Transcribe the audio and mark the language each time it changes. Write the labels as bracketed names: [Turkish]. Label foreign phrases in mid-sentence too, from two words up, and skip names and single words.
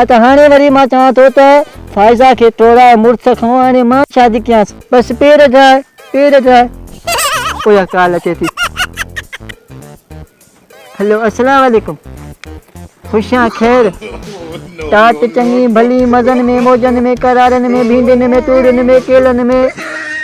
[Sindhi] त हाणे वरी मां चवां थो त फ़ाइज़ा खे टोड़ाए मुड़ुस खां, हाणे मां शादी कयांसि। बसि पेर ठाहे, पेर ठाहे। पोयां काल अचे थी। हेलो [Arabic] السلام عليكم. [Sindhi] खुशियां ख़ैर, टाट चङी भली, मज़नि में मौजनि में, करारनि में, भींडनि में, तूरियुनि में, केलनि में,